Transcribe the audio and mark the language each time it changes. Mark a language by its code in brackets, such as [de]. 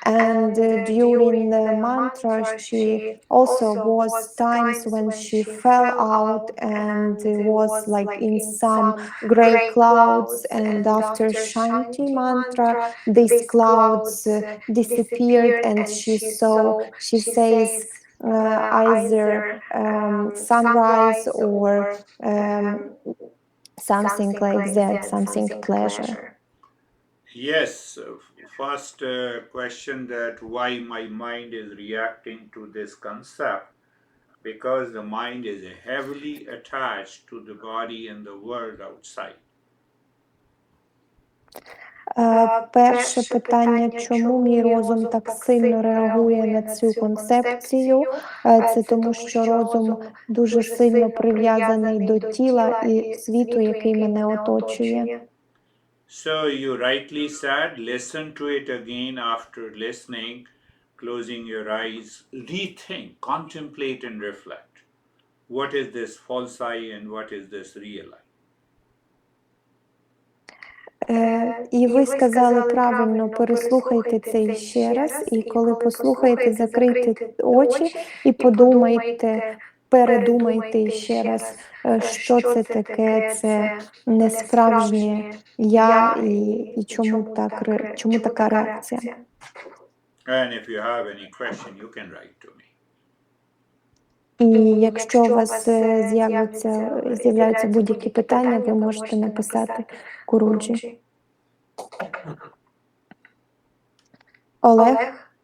[en] And during the mantra, she also was times when she fell out and was like in some gray clouds, and after Shanti mantra these clouds disappeared, and she says either sunrise or um, something like that, something pleasure. Yes, first question that why my mind is reacting to this concept, because the mind is heavily attached to the body and the world outside. [uk] Перше питання, чому мій розум так сильно реагує на цю концепцію? Це тому, що розум дуже сильно прив'язаний до тіла і світу, який мене оточує. [en] So you rightly said, listen to it again after listening, closing your eyes, rethink, contemplate and reflect. What is this false I and what is this real I? [uk] І ви сказали правильно, переслухайте це ще раз, і коли послухаєте, закрийте очі і подумайте, передумайте ще раз, що це таке, це несправжнє я, і чому така реакція. [en] And if you have any question, you can write to me. [uk] І якщо у вас з'являються будь-які питання, ви можете написати Гуруджі. Олег?